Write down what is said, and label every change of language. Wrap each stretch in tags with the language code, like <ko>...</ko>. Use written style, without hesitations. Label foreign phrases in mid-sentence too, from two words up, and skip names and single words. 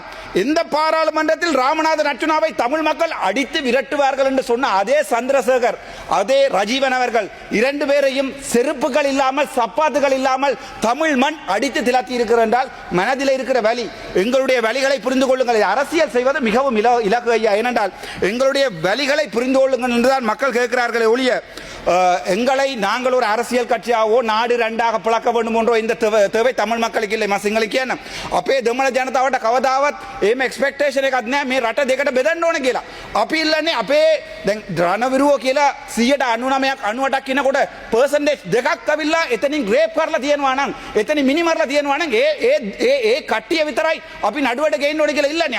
<ta>இந்த பாராளுமன்றத்தில் ராமநாதன் அர்ச்சுனாவை தமிழ் மக்கள் அடித்து விரட்டுவார்கள் என்று சொன்ன அதே சந்திரசேகர், அதே ரஜீவன் அவர்கள் 2 பேரையும் செருப்புகள் இல்லாமல், சப்பாத்துகள் இல்லாமல் தமிழ் மண் அடித்து திலத்தி இருக்கிறார் என்றால் மனதில் இருக்கிற வலி, எங்களுடைய வலிகளை புரிந்து கொள்ளுங்கள். அரசியல் செய்வது மிகவும் இலக்கு ஐயா. ஏனென்றால் எங்களுடைய வலிகளை புரிந்து கொள்ளுங்கள் என்றுதான் மக்கள் கேட்கிறார்களே ஒழிய, எங்களை நாங்கள் ஒரு அரசியல் கட்சியாவோ நாடு 2ஆக பிளக்க வேண்டும் என்றோ இந்த தேவை தமிழ் மக்களுக்கு இல்லை.</ta> <si>සිංහල කියන්න අපේ දෙමළ ජනතාවට කවදාවත් එහෙම එක්ස්පෙක්ටේෂන් එකක් නැහැ මේ රට දෙකට බෙදන්න ඕන කියලා. අපි ඉල්ලන්නේ අපේ දැන් රණවිරුව කියලා 99ක් 98ක් කියනකොට පර්සන්ටේජ් දෙකක් අවිල්ලා එතනින් රේප් කරලා තියෙනවා නම්, එතනින් මිනිමරලා තියෙනවා නම් ඒ කට්ටිය විතරයි අපි නඩුවට ගේන්න ඕනේ කියලා ඉල්ලන්නේ.</si>